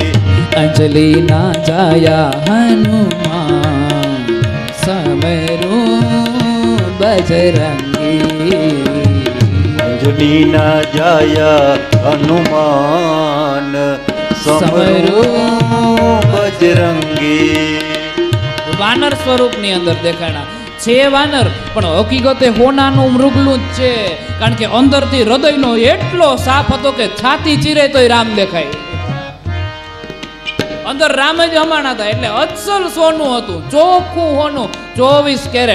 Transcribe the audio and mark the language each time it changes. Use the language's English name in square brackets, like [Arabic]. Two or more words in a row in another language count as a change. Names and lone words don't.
[Gujarati] અંજલિ ના જાયા હનુમાન, સમેરુ બજરંગી, અંજની ના જાયા હનુમાન, સમરૂ બજરંગી. વાનર સ્વરૂપની અંદર દેખાણા છે વાનર, પણ હકીકતે હોનાનું મૃગલું જ છે, કારણ કે અંદરથી હૃદયનો એટલો સાફ હતો કે છાતી ચીરે તોય રામ દેખાય. અંદર રામ જ હમાણા હતા, એટલે અસલ સોનું હતું, ચોખ્ખું હોનું, 24 કેરેટ.